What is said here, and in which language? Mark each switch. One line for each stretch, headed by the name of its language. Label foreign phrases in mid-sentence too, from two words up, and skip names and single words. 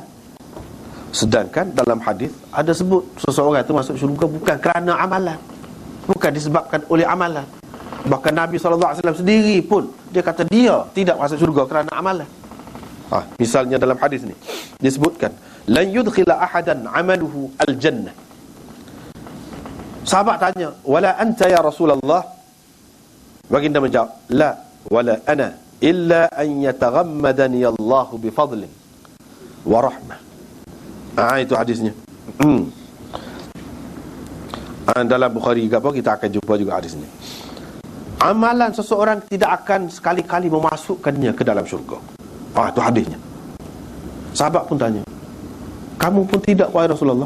Malay: Sedangkan dalam hadis ada sebut seseorang itu masuk syurga bukan kerana amalan, bukan disebabkan oleh amalan. Bahkan Nabi SAW sendiri pun dia kata dia tidak masuk syurga kerana amalan. Misalnya dalam hadis ni disebutkan
Arabic: لن يدخل أحدا عمله الجنة.
Malay: Sahabat tanya,
Arabic: ولا أنت يا رسول الله?
Malay: Baginda menjawab,
Arabic: لا ولا أنا إلا أن يتغمدني الله بفضل ورحمة.
Malay: Itu hadisnya. Dalam Bukhari kita akan jumpa juga hadis ni. Amalan seseorang tidak akan sekali-kali memasukkannya ke dalam syurga. Itu hadisnya. Sahabat pun tanya, kamu pun tidak wahai Rasulullah?